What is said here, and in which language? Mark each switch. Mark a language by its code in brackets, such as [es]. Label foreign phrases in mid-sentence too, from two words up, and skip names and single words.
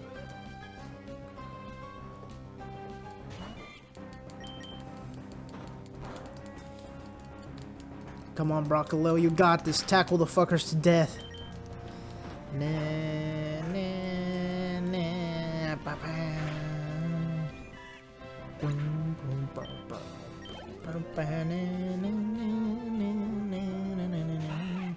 [en] Come on, Broccolo, you got this. Tackle the fuckers to death. Nah, nah, nah, ba, ba. Boom, boom, ba, ba. Ba, ba, na, na, na, na, na, na, na.